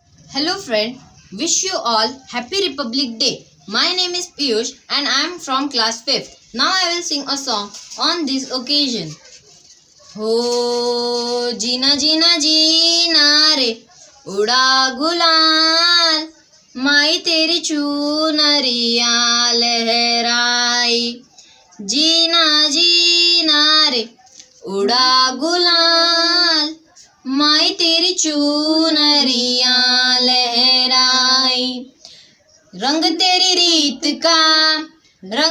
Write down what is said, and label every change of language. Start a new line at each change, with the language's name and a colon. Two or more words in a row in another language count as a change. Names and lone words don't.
English: Hello friend, wish you all Happy Republic Day. My name is Piyush and I am from class 5th. Now I will sing a song on this occasion.
Hindi: हो जीना जीना जीना रे उड़ा गुलाल माई तेरी चूनरिया लहराई जीना जीना रे उड़ा गुलाल माई तेरी चूनरिया लहराई रंग तेरी रीत का रंग